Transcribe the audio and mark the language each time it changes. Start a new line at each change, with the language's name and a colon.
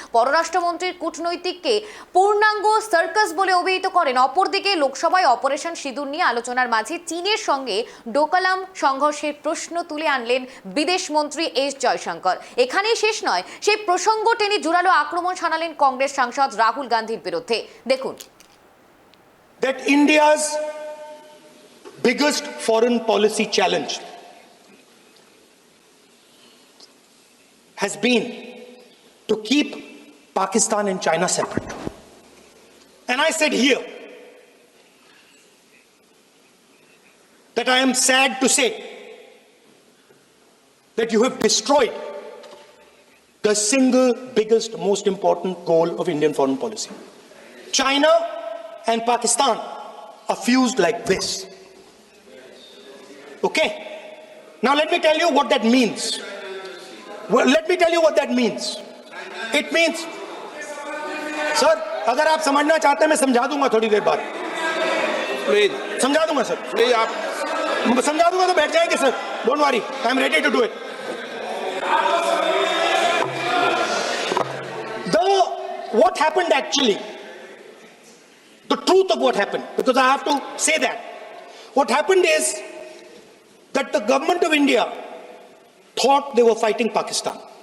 Bangla: পররাষ্ট্রমন্ত্রীর কূটনৈতিককে পূর্ণাঙ্গ সার্কাস বলে অভিহিত করেন। অপরদিকে লোকসভায় অপারেশন সিঁদুর নিয়ে আলোচনার মাঝে চীনের সঙ্গে ডোকলাম সংঘর্ষের প্রশ্ন তুলে আনলেন বিদেশমন্ত্রী এস জয়শঙ্কর। এখানেই শেষ নয়, সেই প্রসঙ্গ টেনে জোরালো আক্রমণ শানালেন কংগ্রেস সাংসদ রাহুল গান্ধীর বিরুদ্ধে। দেখুন।
English: That India's biggest foreign policy challenge has been to keep Pakistan and China separate. And I said here that I am sad to say that you have destroyed the single biggest, most important goal of Indian foreign policy. China and Pakistan are fused like this. Okay? Now let me tell you what that means. Well, let me tell you what that means. It means, sir,
Hindi: अगर आप समझना चाहते हैं मैं समझा दूंगा थोड़ी देर बाद. प्लीज समझा दूंगा सर. प्लीज आप समझा दूंगा तो बैठ जाएंगे sir.
English: Don't worry, I am ready to do it. What happened actually? The truth of what happened, because I have to say that. What happened is that the government of India thought they were fighting Pakistan.